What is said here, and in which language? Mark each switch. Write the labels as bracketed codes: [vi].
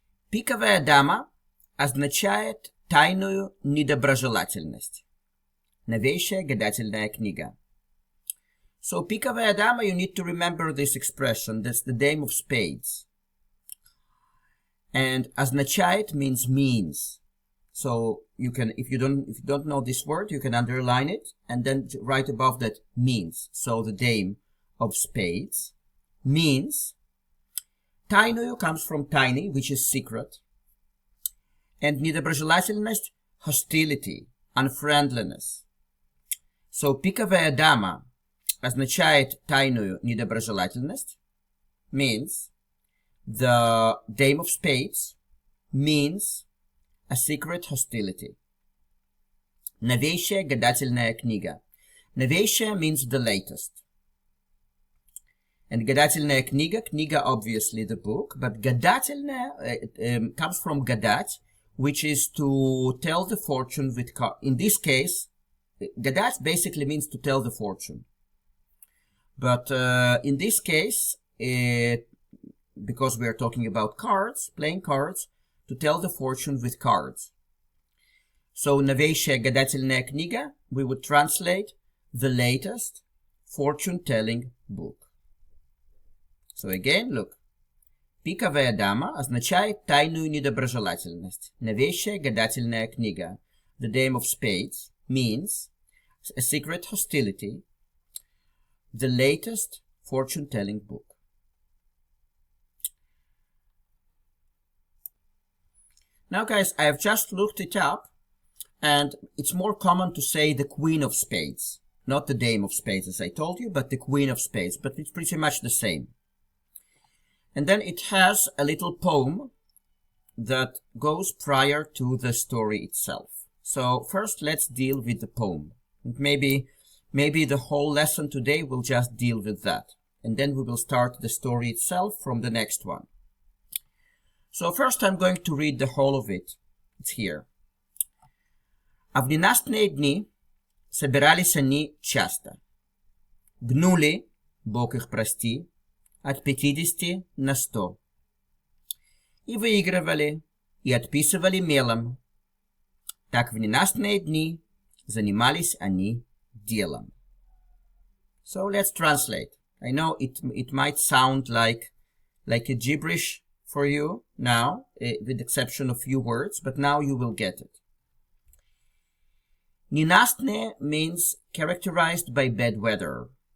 [ru] Пиковая дама означает тайную недоброжелательность. Новейшая гадательная книга. [en] So, [ru] Пиковая дама, [en] you need to remember this expression. That's the dame of spades. And [ru] означает [en] means. So, you can, if you don't know this word, you can underline it and then write above that means. So, the dame of spades means. [ru] Тайную [en] comes from tiny, which is secret. And [ru] недоброжелательность, [en] hostility, unfriendliness. So, [ru] пиковая дама означает тайную недоброжелательность, [en] means the dame of spades, means a secret hostility. [ru] Новейшая гадательная книга. Новейшая [en] means the latest. And [ru] гадательная книга, [en] книга obviously the book, but гадательная comes from [ru] гадать, [en] which is to tell the fortune with in this case, гадать basically means to tell the fortune. But in this case, because we are talking about cards, playing cards, to tell the fortune with cards. So, [ru] новейшая гадательная книга, [en] we would translate the latest fortune-telling book. So again, look. [ru] Пиковая дама означает тайную недоброжелательность. Новейшая гадательная книга. [en] The dame of spades means a secret hostility. The latest fortune-telling book. Now guys, I have just looked it up and it's more common to say the Queen of Spades. Not the dame of spades as I told you, but the Queen of Spades. But it's pretty much the same. And then it has a little poem that goes prior to the story itself. So first let's deal with the poem. And maybe the whole lesson today will just deal with that. And then we will start the story itself from the next one. So first I'm going to read the whole of it. It's here. [ru] А в ненастные дни собирались они часто. Гнули, Бог их прости, от 50 на 100. И выигрывали, и отписывали мелом. Так в ненастные дни занимались они делом. [en] So let's translate. I know it might sound like a gibberish for you now, with the exception of few words, but now you will get it. [ru] Ненастные [en] means characterized by bad weather.